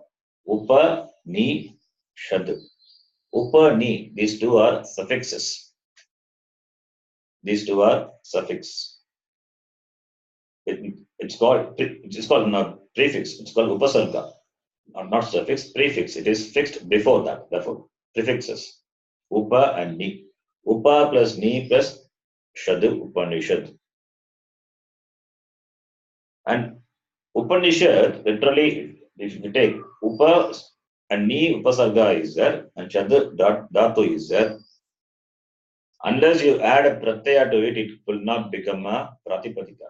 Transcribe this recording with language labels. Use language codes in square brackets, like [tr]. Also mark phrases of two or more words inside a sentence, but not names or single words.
[en] Upa, Ni, Shad. Upa, Ni, these two are suffixes. These two are suffix. It's called not prefix. It's called Upasarga. Not suffix, prefix. It is fixed before that. Therefore, prefixes. Upa and Ni. Upa plus Ni plus Shad Upanishad. And Upanishad, literally, if you take Upa and Ni Upasarga is there, and Shad Dhatu is there. Unless you add a pratyaya to it, it will not become a pratipadika.